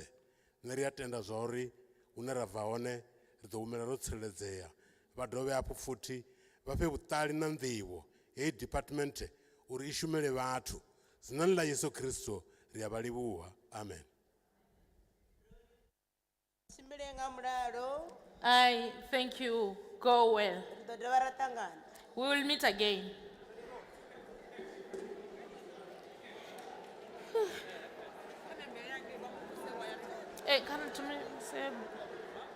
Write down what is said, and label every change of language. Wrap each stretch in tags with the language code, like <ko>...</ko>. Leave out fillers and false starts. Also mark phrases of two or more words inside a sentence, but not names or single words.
<ve>Nṋe ri a tenda zwa uri hune ra bva hone ri ḓo humela ro tsireledzea. Vha dovhe hafhu futhi vha fhe vhuṱali na nḓivho heyi department uri i shumele vhathu. Dzinani ḽa Yesu Kristo ri a vha livhuwa. Amen. Tshimbile nga mulalo.</ve> <en>I thank you. Go well.</en> <ve>Ri ḓo dovha ra ṱangana.</ve> <en>We will meet again. Hey, come to me, say.</en>